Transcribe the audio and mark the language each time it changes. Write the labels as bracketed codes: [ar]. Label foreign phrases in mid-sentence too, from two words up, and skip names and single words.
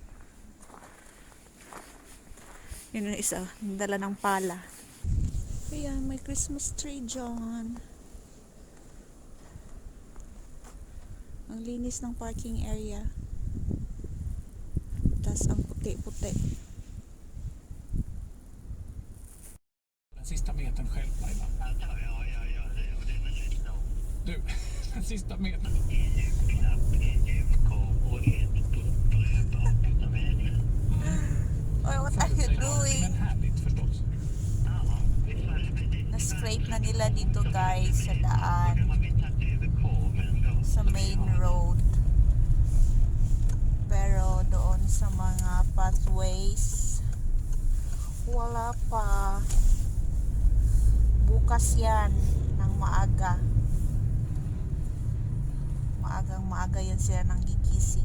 [tl] Yun yung isa. Dala ng pala. Ayan, may [en] Christmas tree [tl] dyan. Ang linis ng [en] parking area. [tl] Tas ang puti-puti. [sv] Den sista metern själv, Laila. Ja, det är väldigt långt. Du, den sista metern. En julklapp, en julkorv och ett bröd på vägen. [en] Oh, what are you doing? [sv] Men härligt förstås. Ja, vi följer med det. [tl] Na-scrape na nila dito guys sa daan. [sv] Man vill ta över korven då. [tl] Sa [en] main road. [tl] Pero doon sa mga pathways, wala pa. Bukas yan ng maaga. Maagang maaga yan sila nang gigising.